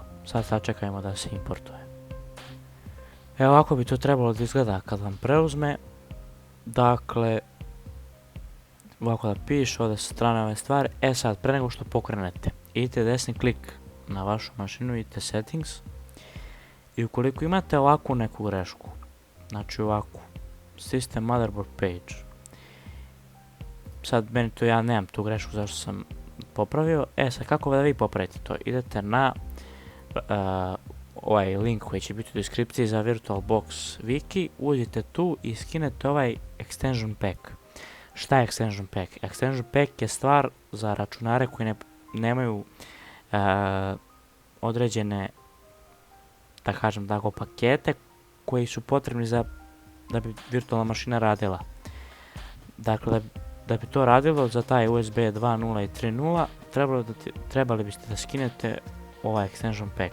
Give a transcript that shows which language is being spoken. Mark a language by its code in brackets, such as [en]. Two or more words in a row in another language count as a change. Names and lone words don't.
[sr] Sad sačekajmo da se importuje. Evo ovako bi to trebalo da izgleda kad vam preuzme. Dakle, ovako da piše ovdje sa strane ove stvari. Sad, pre nego što pokrenete, idete desni klik na vašu mašinu, idete settings. I ukoliko imate ovakvu neku grešku, znači ovakvu, [en] system motherboard page. [sr] Sad meni to, ja nemam tu grešku zašto sam popravio. Sad kako da vi popravite to? Idete na ovaj link koji će biti u deskripciji za VirtualBox wiki, uđite tu i skinete ovaj [en] extension pack. [sr] Šta je [en] extension pack? Extension pack [sr] je stvar za računare koji nemaju određene, da kažem tako, pakete koji su potrebni da bi virtualna mašina radila. Dakle, da bi to radilo za taj USB 2.0 i 3.0 trebali biste da skinete ovaj [en] extension pack.